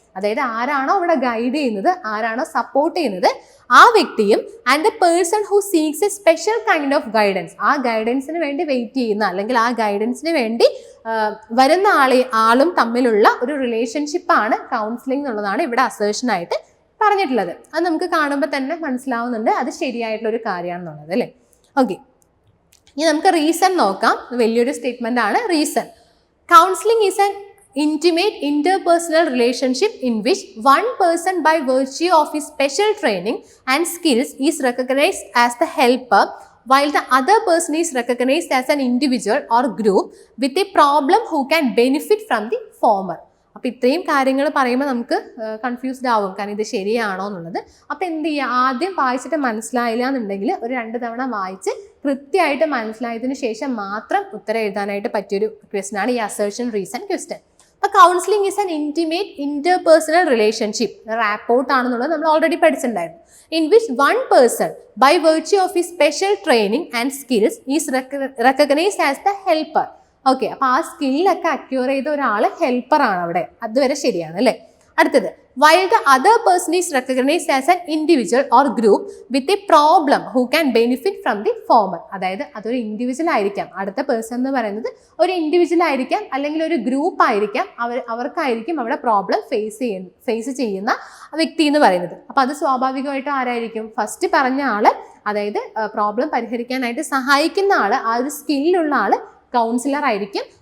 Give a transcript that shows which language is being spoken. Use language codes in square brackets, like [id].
[ml] അതായത് ആരാണോ അവിടെ ഗൈഡ് ചെയ്യുന്നത്, ആരാണോ സപ്പോർട്ട് ചെയ്യുന്നത്, ആ വ്യക്തിയും [en] and the person who seeks a special kind of guidance, [ml] ആ ഗൈഡൻസിന് വേണ്ടി വെയിറ്റ് ചെയ്യുന്ന അല്ലെങ്കിൽ ആ ഗൈഡൻസിന് വേണ്ടി വരുന്ന ആളും തമ്മിലുള്ള ഒരു റിലേഷൻഷിപ്പാണ് കൗൺസിലിംഗ് എന്നുള്ളതാണ് ഇവിടെ അസേർഷൻ ആയിട്ട് പറഞ്ഞിട്ടുള്ളത്. അത് നമുക്ക് കാണുമ്പോൾ തന്നെ മനസ്സിലാവുന്നുണ്ട് അത് ശരിയായിട്ടുള്ള ഒരു കാര്യമാണെന്നുള്ളത് അല്ലേ. ഓക്കെ, ഇനി നമുക്ക് റീസൺ നോക്കാം. വലിയൊരു സ്റ്റേറ്റ്മെന്റ് ആണ് reason. [en] Counselling is an intimate interpersonal relationship in which one person by virtue of his special training and skills is recognized as the helper while the other person is recognized as an individual or group with a problem who can benefit from the former. [ml] അപ്പോൾ ഇത്രയും കാര്യങ്ങൾ പറയുമ്പോൾ നമുക്ക് confused ആവും, കാരണം ഇത് ശരിയാണോ എന്നുള്ളത്. അപ്പോൾ എന്ത് ചെയ്യുക, ആദ്യം വായിച്ചിട്ട് മനസ്സിലായില്ല എന്നുണ്ടെങ്കിൽ ഒരു 2 തവണ വായിച്ച് കൃത്യമായിട്ട് മനസ്സിലായതിനു ശേഷം മാത്രം ഉത്തരം എഴുതാനായിട്ട് പറ്റിയൊരു ക്വസ്റ്റൻ ആണ് ഈ അസേർഷൻ റീസൺ ക്വസ്റ്റൻ. അപ്പോൾ [en] counselling is an intimate interpersonal relationship, [ml] rapport ആണെന്നുള്ളത് നമ്മൾ already പഠിച്ചിട്ടുണ്ടായിരുന്നു. [en] In which one person by virtue of his special training and skills is recognised as the helper. [ml] Okay, അപ്പോൾ ആ സ്കില്ലൊക്കെ അക്യൂർ ചെയ്ത ഒരാൾ ഹെൽപ്പറാണ് അവിടെ, അതുവരെ ശരിയാണ് അല്ലേ. [en] അടുത്തത്, while the other person is recognized as an individual or group with a problem who can benefit from the former. [ml] അതായത് അതൊരു ഇൻഡിവിജ്വൽ ആയിരിക്കാം, അടുത്ത പേഴ്സൺ എന്ന് പറയുന്നത് ഒരു ഇൻഡിവിജ്വൽ ആയിരിക്കാം അല്ലെങ്കിൽ ഒരു ഗ്രൂപ്പ് ആയിരിക്കാം, അവർക്കായിരിക്കും അവിടെ പ്രോബ്ലം ഫേസ് ചെയ്യുന്ന വ്യക്തി എന്ന് പറയുന്നത്. അപ്പോൾ അത് സ്വാഭാവികമായിട്ടും ആരായിരിക്കും? ഫസ്റ്റ് പറഞ്ഞ ആള്, അതായത് പ്രോബ്ലം പരിഹരിക്കാനായിട്ട് സഹായിക്കുന്ന ആള്, ആ ഒരു സ്കില്ലുള്ള ആള് കൗൺസിലർ ആയിരിക്കും.